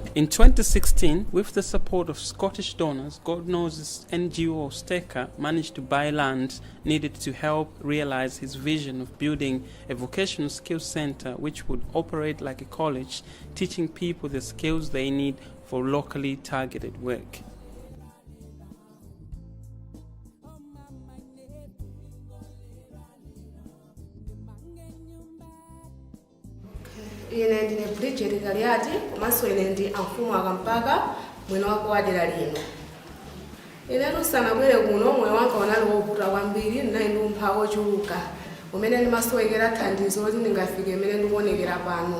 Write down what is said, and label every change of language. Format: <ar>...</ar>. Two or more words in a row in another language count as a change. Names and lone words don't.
<en>In 2016, with the support of Scottish donors, God knows NGO Steka managed to buy land needed to help realize his vision of building a vocational skills center which would operate like a college, teaching people the skills they need for locally targeted work.</en> <ny>Ine ndine Bridget Galiati, komanso ine ndi amfumu akampaka mwino wako wadera lino. Ine tusanabwere kuno moyo wanga unali wovuta kwambiri, ndinali ndi umphawi wochuluka umene ndimasowekera thandizo loti ndingafike imene ndikuonekera pano.</ny>